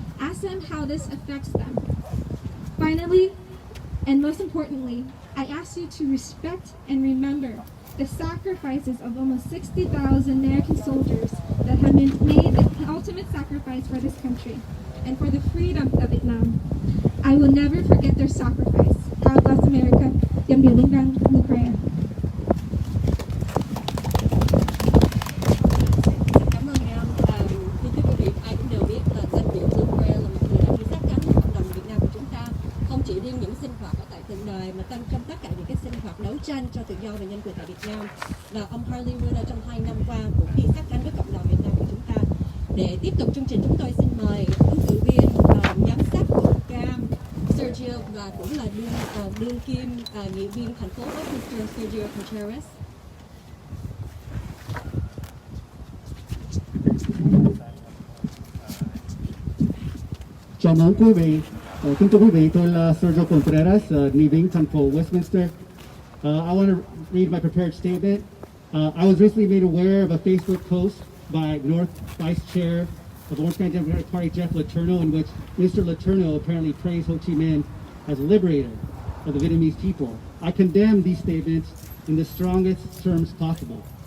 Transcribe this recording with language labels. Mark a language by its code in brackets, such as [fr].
[en] Ask them how this affects them. Finally, and most importantly, I ask you to respect and remember the sacrifices of almost 60,000 American soldiers that have been made the ultimate sacrifice for this country and for the freedom of Vietnam. I will never forget their sacrifice. God bless America. [vi] Dòng điều đinh đăng, Lucrea. Cảm ơn em. Thưa quý vị, ai cũng đều biết là danh hiệu Lucrea là một người đã đi sát cánh với cộng đồng Việt Nam của chúng ta, không chỉ riêng những sinh hoạt ở tại tượng đài mà trong tất cả những cái sinh hoạt đấu tranh cho tự do và nhân quyền tại Việt Nam. Và ông Harley Ruder trong 2 năm qua cũng đi sát cánh với cộng đồng Việt Nam của chúng ta. Để tiếp tục chương trình, chúng tôi xin mời ứng cử viên giám sát quận Cam Sergio và cũng là đương kim nghị viên thành phố Westminster Sergio Contreras. Chào mừng quý vị. Kính thưa quý vị, tôi là Sergio Contreras, nghị viên thành phố Westminster. [en] I want to read my prepared statement. I was recently made aware of a Facebook post by North Vice Chair of Orange County Democratic Party, Jeff Letourneau, in which Mr. Letourneau apparently praised Ho Chi Minh as a liberator of the Vietnamese people. I condemn these statements in the strongest terms possible.